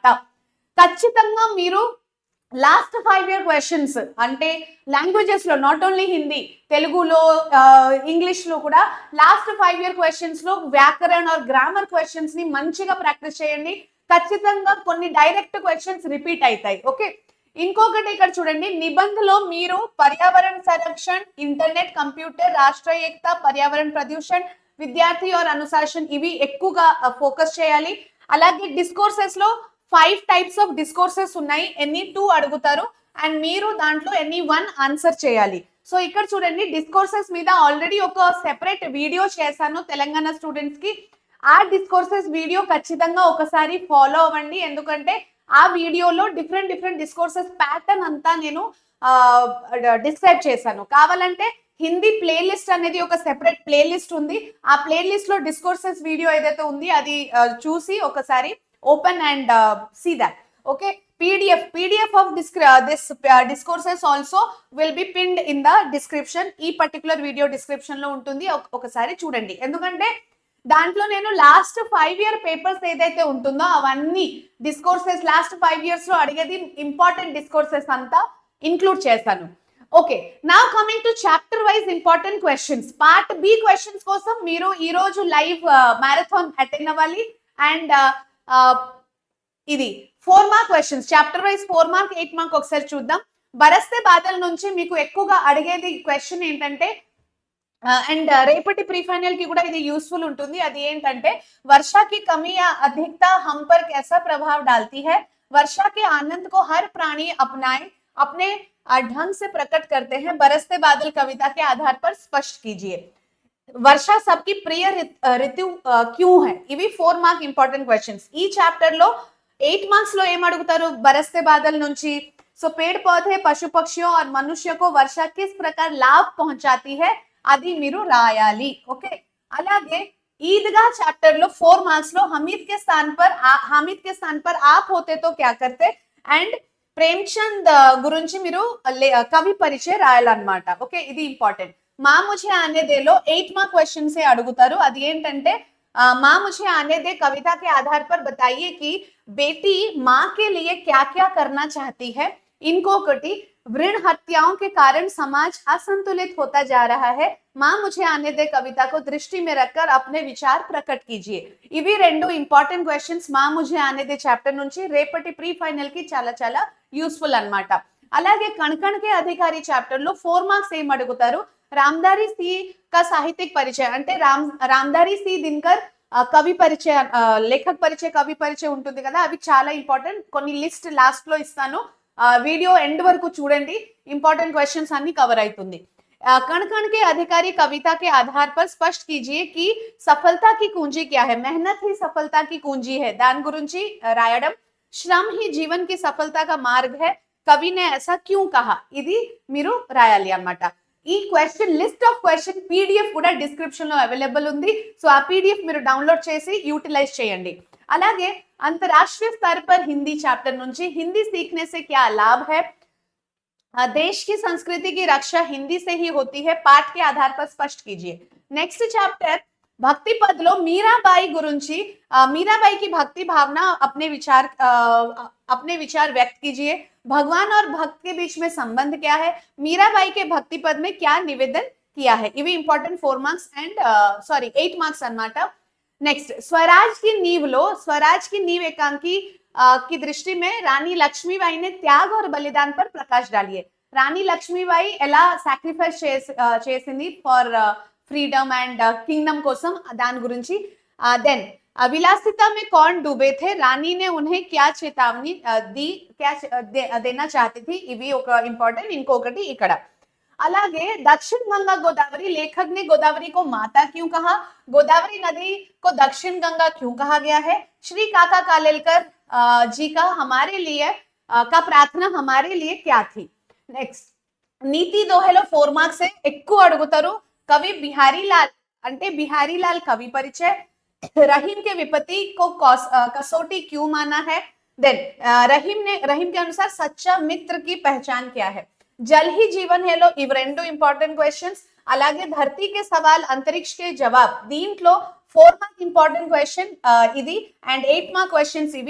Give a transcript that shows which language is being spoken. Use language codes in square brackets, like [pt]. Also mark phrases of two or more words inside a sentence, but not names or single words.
[te] ఖచ్చితంగా మీరు [en] last 5 year questions [te] అంటే లాంగ్వేజెస్ లో [en] not only [te] హిందీ, తెలుగులో, ఇంగ్లీష్ లో కూడా [en] last 5 year questions [te] లో వ్యాకరణ [en] or grammar questions [te] ని మంచిగా ప్రాక్టీస్ చేయండి. ఖచ్చితంగా కొన్ని [en] direct questions [te] రిపీట్ అవుతాయి. ఓకే, ఇంకొకటి ఇక్కడ చూడండి, నిబంధనలో మీరు పర్యావరణ సంరక్షణ, ఇంటర్నెట్, కంప్యూటర్, రాష్ట్ర ఏకత, పర్యావరణ ప్రదూషణ, విద్యార్థి [hi] और अनुशासन [te] ఇవి ఎక్కువగా ఫోకస్ చేయాలి. అలాగే డిస్కోర్సెస్ లో [en] 5 types of discourses [te] ఉన్నాయి, [en] any 2 [te] అడుగుతారు అండ్ మీరు దాంట్లో [en] any 1 answer [te] చేయాలి. సో ఇక్కడ చూడండి, డిస్కోర్సెస్ మీద ఆల్రెడీ ఒక [en] separate video [te] చేశాను [en] Telangana students [te] కి. ఆ [en] discourses video [te] ఖచ్చితంగా ఒకసారి ఫాలో అవ్వండి, ఎందుకంటే ఆ వీడియోలో [en] different discourses pattern [te] అంతా నేను డిస్క్రైబ్ చేశాను. కావాలంటే [en] Hindi playlist [te] అనేది ఒక [en] separate playlist [te] ఉంది, ఆ ప్లేలిస్ట్ లో [en] discourses video [te] ఏదైతే ఉంది అది చూసి ఒకసారి [en] open and see that. Okay, pdf of this discourses also will be pinned in the description. [te] ఈ [en] particular video description [te] లో ఉంటుంది, ఒకసారి చూడండి. ఎందుకంటే దాంట్లో నేను [en] last 5 year papers [te] ఏదైతే ఉంటుందో అవన్నీ [en] discourses last 5 years [te] లో అడిగేది [en] important discourses [te] అంతా ఇంక్లూడ్ చేశాను. [en] okay, now coming to chapter wise important questions. part B questions [te] కోసం మీరు ఈ రోజు [en] live marathon [te] అటెండ్ అవ్వాలి అండ్ ఇది [en] 4 mark questions, chapter wise 4 mark 8 mark [te] ఒకసారి చూద్దాం. బరస్తే బాదల్ నుంచి మీకు ఎక్కువగా అడిగేది క్వశ్చన్ ఏంటంటే అండ్ రేపటి [en] pre final [te] కి కూడా ఇది యూస్ఫుల్ ఉంటుంది. అది ఏంటంటే [hi] वर्षा की कमी या अधिकता हम पर कैसा प्रभाव डालती है? वर्षा के आनंद को हर प्राणी अपनाए अपने ढंग से प्रकट करते हैं, बरसते बादल कविता के आधार पर स्पष्ट कीजिए. वर्षा सबकी प्रिय ऋतु क्यों है? [te] ఇవి [en] 4 mark important questions. [te] ఈ చాప్టర్ లో 8 marks లో ఏం అడుగుతారు బరస్తే బాదల్ నుంచి? [hi] సో पेड़ पौधे, पशु पक्षियों और मनुष्य को वर्षा किस प्रकार लाभ पहुंचाती है [te] అది మీరు రాయాలి. ఓకే, అలాగే [hi] ईदगाह [te] చాప్టర్ లో 4 marks లో [hi] हामिद के स्थान पर आप होते तो क्या करते [te] అండ్ ప్రేమ్చంద్ గురించి మీరు కవి పరిచయం రాయాలన్నమాట. ఓకే, ఇది ఇంపార్టెంట్. మా ముझे आने दे లో 8 mark క్వశ్చన్ సే అడుగుతారు. అది ఏంటంటే [hi] माँ मुझे आने दे कविता के आधार पर बताइए कि बेटी माँ के लिए क्या क्या करना चाहती है. ఇంకొకటి वृण हत्याओं के कारण समाज असंतुलित होता जा रहा है, माँ मुझे आने दे कविता को दृष्टि में रखकर अपने विचार प्रकट कीजिए. [te] ఇవి రెండు [en] important questions [te] మా ముझे आने दे చాప్టర్ నుంచి రేపటి [en] pre final [te] కి చాలా యూస్ఫుల్ అన్నమాట. అలాగే కణకణకే అధికారి చాప్టర్ లో 4 marks ఏం అడుగుతారు? రామదారి సి का సాహిత్యక పరిచయం అంటే రామదారి సి దినకర్ కవి పరిచయం, లేఖక్ పరిచయం, కవి పరిచయం ఉంటుంది కదా, అవి చాలా ఇంపార్టెంట్. కొన్ని లిస్ట్ లాస్ట్ లో ఇస్తాను, [en] video end [te] వరకు చూడండి, [en] important questions [te] అన్ని కవర్ అవుతుంది. [hi] कण कण के अधिकारी कविता के आधार पर स्पष्ट कीजिए कि सफलता की कुंजी क्या है. मेहनत ही सफलता की कुंजी है, [te] దాని గురించి రాయడం. [hi] श्रम ही जीवन की सफलता का मार्ग है, कवि ने ऐसा क्यों कहा, [te] ఇది మీరు రాయాలి అన్నమాట. ఈ [en] question list of question PDF [te] కూడా డిస్క్రిప్షన్ లో అవైలబుల్ ఉంది. సో ఆ పీడిఎఫ్ మీరు డౌన్లోడ్ చేసి యూటిలైజ్ చేయండి. [hi] అలాగే अंतरराष्ट्रीय स्तर पर हिंदी चैप्टर నుంచి हिंदी सीखने से क्या लाभ है, देश की संस्कृति की रक्षा हिंदी से ही होती है, पाठ के आधार पर स्पष्ट कीजिए। [en] next chapter [te] భక్తి పదలో మీరాబాయి గురించి, [hi] मीराबाई की भक्ति भावना अपने विचार व्यक्त कीजिए। भगवान और भक्त के बीच में संबंध क्या है? मीराबाई के भक्ति पद में क्या निवेदन किया है? [en] इवी important 4 marks and 8 marks अन्नమాట। [hi] नेक्स्ट स्वराज की नींव लो। स्वराज की नींव एकांकी की दृष्टि में रानी लक्ष्मीबाई ने त्याग और बलिदान पर प्रकाश डालिए। [te] రాణి లక్ష్మీబాయి ఎలా సాక్రిఫైస్ చేసింది [en] for freedom and kingdom [te] కోసం దాని గురించి। [hi] देन विलासिता में कौन डूबे थे? रानी ने उन्हें क्या चेतावनी दी, क्या देना चाहती थी? [te] ఇవి ఒక ఇంపార్టెంట్। ఇంకొకటి ఇక్కడ అలాగే [hi] दक्षिण गंगा गोदावरी, लेखक ने गोदावरी को माता क्यों कहा? गोदावरी नदी को दक्षिण गंगा क्यों कहा गया है? श्री काका कालेलकर जी का हमारे लिए का प्रार्थना हमारे लिए क्या थी? [te] నెక్స్ట్ నీతి దోహలో 4 మార్క్స్ ఎక్కువ అడుగుతారు। కవి బిహారీ లాల్ అంటే బిహారీ లాల్ కవి పరిచय। [hi] रहीम के विपत्ति को कसौटी क्यों माना है? देन रहीम के अनुसार सच्चा मित्र की पहचान क्या है? [te] जल ही जीवन है लो ఇవి రెండు [en] important questions. [te] అలాగే ధర్తీ के सवाल अंतरिक्ष के जवाब దీంట్లో [en] 4 mark important question [te] ఇది అండ్ [en] 8 mark questions [te] ఇవి।